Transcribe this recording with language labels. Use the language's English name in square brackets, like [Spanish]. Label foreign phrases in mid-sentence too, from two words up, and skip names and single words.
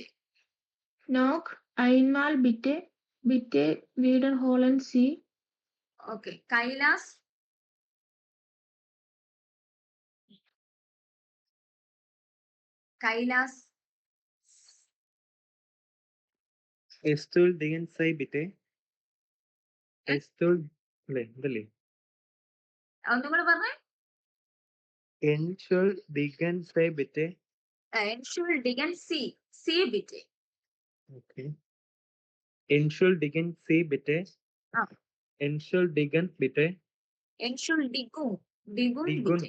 [German] Noch einmal bitte. Bitte wiederholen Sie. [English] Okay, Kailas. [German] Entschuldigen Sie bitte. [Malayalam] ഇതല്ലേ? ഒന്നും കൂടെ പറഞ്ഞേ. [German] Entschuldigen Sie bitte. Entschuldigen Sie bitte. [English] Okay. [German] Entschuldigen Sie bitte. Entschuldigen bitte. Entschuldigung bitte.